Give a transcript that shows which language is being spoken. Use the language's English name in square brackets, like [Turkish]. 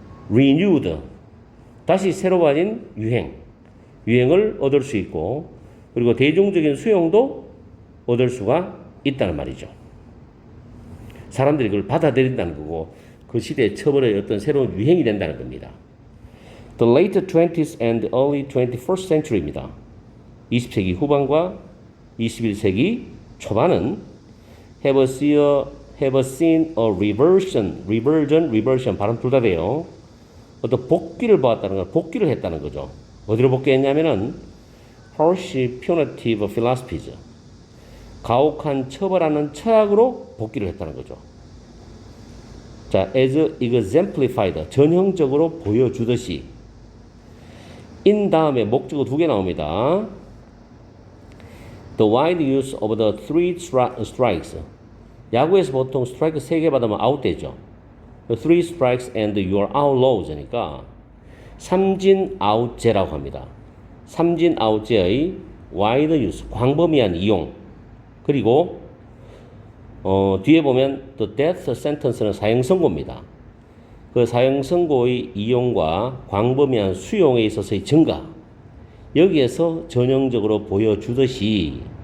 [English] renewed, [Korean] 다시 새로 가진 유행을 얻을 수 있고 그리고 대중적인 수용도 얻을 수가 있다는 말이죠. 사람들이 그걸 받아들인다는 거고 그 시대의 처벌의 어떤 새로운 유행이 된다는 겁니다. [English] The late 20th and early 21st century [Korean] 입니다. 20세기 후반과 21세기 초반은 [English] have seen a reversion [Korean] 발음 둘 다 돼요. 어떤 복귀를 보았다는 건 복귀를 했다는 거죠. 어디로 복귀했냐면은 [English] harsh punitive philosophies, [Korean] 가혹한 처벌하는 철학으로 복귀를 했다는 거죠. 자, [English] as exemplified, [Korean] 전형적으로 보여주듯이 in 다음에 목적어 두 개 나옵니다. [English] The wide use of the three strikes. [Korean] 야구에서 보통 스트라이크 3개 받으면 아웃되죠. [English] The three strikes and you are outlaws [Korean] 니까 삼진 아웃제라고 합니다. 삼진 아웃제의 [English] wide use, [Korean] 광범위한 이용. 그리고 뒤에 보면 [English] the death sentence [Korean] 는 사형 선고입니다. 그 사형 선고의 이용과 광범위한 수용에 있어서의 증가. 여기에서 전형적으로 보여주듯이